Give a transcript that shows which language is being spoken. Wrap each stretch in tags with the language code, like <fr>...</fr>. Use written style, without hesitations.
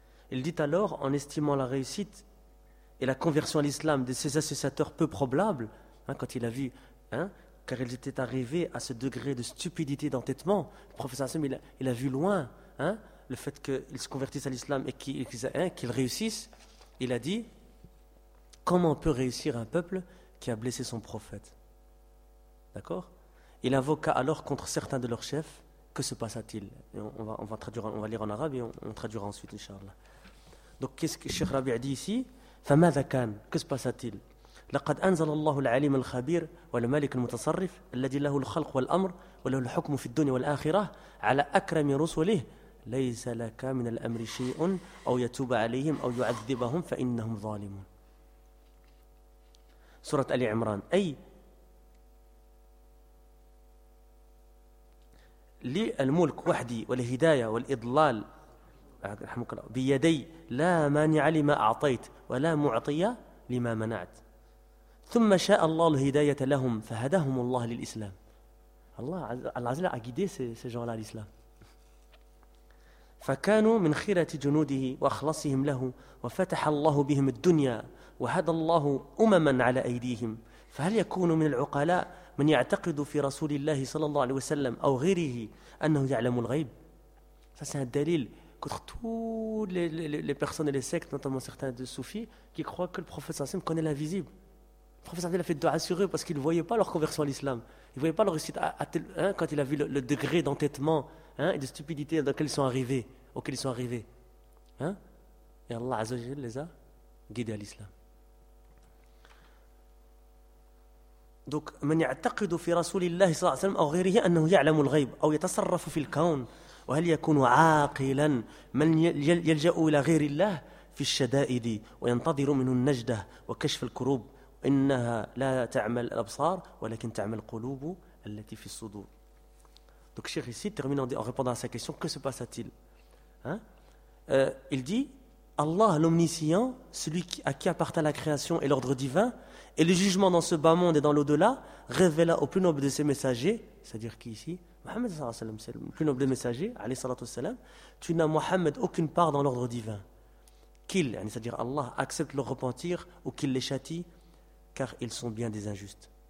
<fr>Il dit alors, en estimant la réussite et la conversion à l'islam de ses associateurs peu probables, hein, quand il a vu, hein, car ils étaient arrivés à ce degré de stupidité, d'entêtement, le professeur Hassan, il a vu loin, hein, le fait qu'ils se convertissent à l'islam et qu'ils réussissent, il a dit, comment peut réussir un peuple qui a blessé son prophète? D'accord? Il invoqua alors contre certains de leurs chefs, que se passa-t-il? Et on va traduire, on va lire en arabe et on traduira ensuite, Inch'Allah. Donc, qu'est-ce que Cheikh Rabi'a dit ici?</fr> <ar>فماذا كان؟</ar> <fr>Que se passa-t-il؟</fr> <ar>لقد أنزل الله العليم الخبير والملك المتصرف الذي له الخلق والأمر وله الحكم في الدنيا والآخرة على أكرم رسله ليس لك من الأمر شيء أو يتوب عليهم أو يعذبهم فإنهم ظالمون. سورة آل عمران. أي للملك وحدي والهداية والإضلال رحمك الله بيدي لا مانع لما أعطيت ولا معطية لما منعت. ثم شاء الله الهداية لهم فهداهم الله للإسلام. الله عز وجل</ar> <fr>guidé ces gens-là à l'islam.</fr> <ar>فكانوا من خيرة جنوده وأخلصهم له وفتح الله بهم الدنيا وهدى الله أمما على أيديهم. فهل يكون من العقلاء من يعتقد في رسول الله صلى الله عليه وسلم أو غيره أنه يعلم الغيب؟</ar> <fr>ça c'est un dalil contre toutes les personnes et les sectes, notamment certains de soufis, qui croient que le prophète</fr> <ar>صلى الله عليه وسلم</ar> <fr>connaît l'invisible. Le professeur a fait dua sur eux parce qu'il ne voyait pas leur conversion à l'islam. Il ne voyait pas leur réussite quand il a vu le degré d'entêtement, hein, et de stupidité dans lequel ils sont arrivés, auquel ils sont arrivés. Hein? Et Allah Azza wa Jalla les a guidés à l'islam.</fr> <ar>Donc, من يعتقد في رسول الله صلى الله عليه وسلم أو غيره أنه يعلم الغيب أو يتصرف في الكون وهل يكون عاقلا من يلجأ إلى غير الله في الشدائد وينتظر منه النجدة وكشف الكروب. إنها لا تعمل الأبصار ولكن تعمل القلوب التي في الصدور.</ar> <fr>Donc Cheikh ici termine en répondant à sa question, que se passa-t-il, hein? Il dit, Allah l'omniscient, celui à qui appartient la création et l'ordre divin et le jugement dans ce bas monde et dans l'au-delà, révéla au plus noble de ses messagers, c'est-à-dire qui ici, Mohammed sallallahu alayhi wa sallam, le plus noble des messagers, alayhi sallatou salam, tu n'as Mohammed aucune part dans l'ordre divin, qu'il, c'est-à-dire Allah, accepte leur repentir ou qu'il les châtie, car ils sont bien des injustes.</fr>